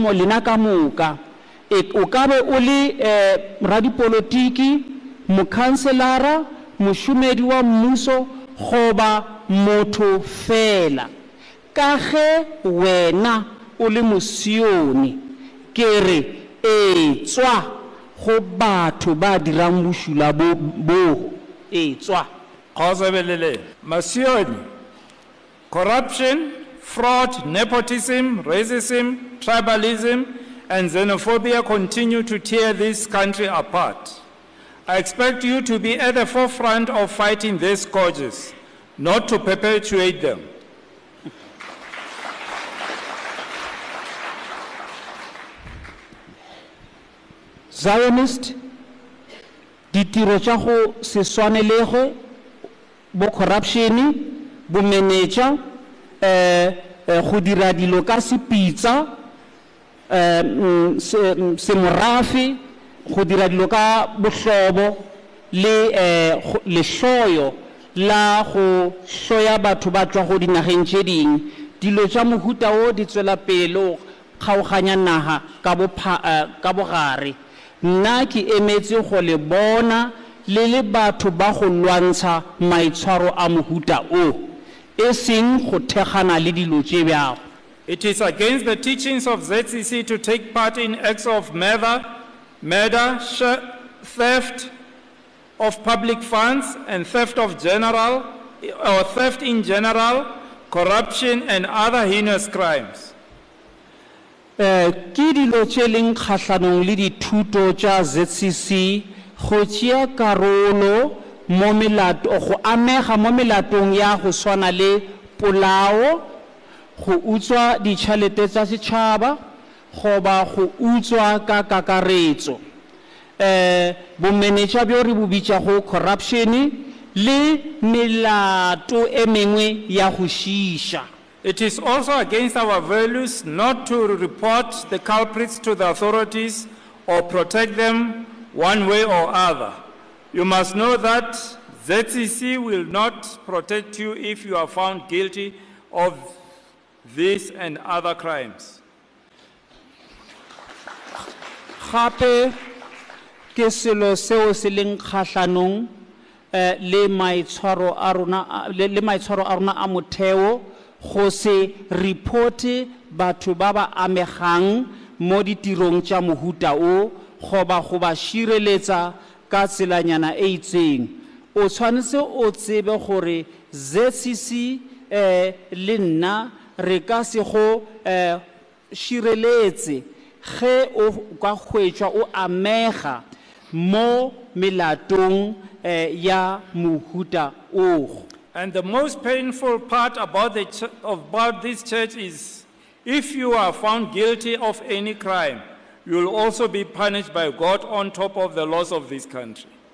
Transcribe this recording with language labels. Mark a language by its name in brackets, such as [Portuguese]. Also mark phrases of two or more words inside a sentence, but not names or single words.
[Northern Sotho] mo lena ka moka o ka be o le radipolotiki mokhanselara mošomedi wa mmuso goba motho fela ka ge wena o le mosioni ke re etswa go batho ba dirang bošula bo etswa Masioni, [English] corruption, fraud, nepotism, racism, tribalism, and xenophobia continue to tear this country apart. I expect you to be at the forefront of fighting these scourges, not to perpetuate them. Zionist, [Northern Sotho] ditiro tša go se swanelego bo corruption bo manager go dira dilo ka sepitsa semorafe go dira dilo ka bohlobo le lehloyo la go hloya batho ba tswa go dinageng tše dingwe dilo tša mohuta o di tswela pele kgaoganya naga ka bogare nna ke emetse go le bona le batho ba go lwantsha maitshwaro a mohuta o e seng go thegana le dilo tše bjago. [English] It is against the teachings of ZCC to take part in acts of murder, theft of public funds, and theft in general, corruption, and other heinous crimes. [Northern Sotho] Ke dilo tše leng kgatlhanong le dithuto tša ZCC go tšea karolo mo go amega mo melatong ya go swana le polao go utswa ditšhelete tša setšhaba goba go utswa ka kakaretso bomenetša bjo re bo bitšago corruption le melato e mengwe ya go šiša. [English] It is also against our values not to report the culprits to the authorities or protect them one way or other. You must know that ZCC will not protect you if you are found guilty of this and other crimes. [Northern Sotho] Gape ke selo seo se leng kgatlhanong le maitshwaro a rona a motheo go se reporte batho ba ba amegang mo ditirong tša mohuta o goba go ba šireletsa ka tselanyana e itseng o tshwanetse o tsebe gore ZCC le nna re ka se go šireletse ge o ka hwetšwa o amega mo melatong ya mohuta o. [English] And the most painful part about this church is if you are found guilty of any crime, you will also be punished by God on top of the laws of this country.